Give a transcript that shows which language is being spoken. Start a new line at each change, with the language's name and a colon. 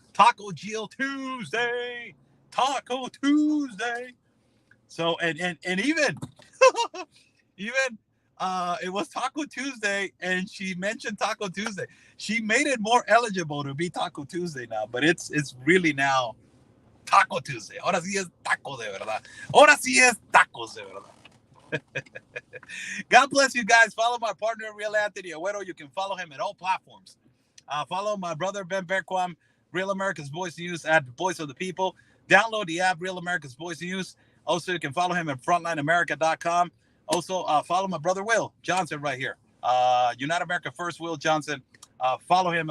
English: Taco Jill Tuesday. Taco Tuesday. So, and even, even, it was Taco Tuesday, and she mentioned Taco Tuesday. She made it more eligible to be Taco Tuesday now, but it's really now Taco Tuesday.
Spanish: Ahora sí es taco de verdad. Ahora sí es tacos de verdad.
English: God bless you guys. Follow my partner, Real Anthony Agüero. You can follow him at all platforms. Follow my brother, Ben Berquam, Real America's Voice News at Voice of the People. Download the app, Real America's Voice News. Also, you can follow him at frontlineamerica.com. Also, follow my brother, Will Johnson, right here. United America First, Will Johnson. Follow him.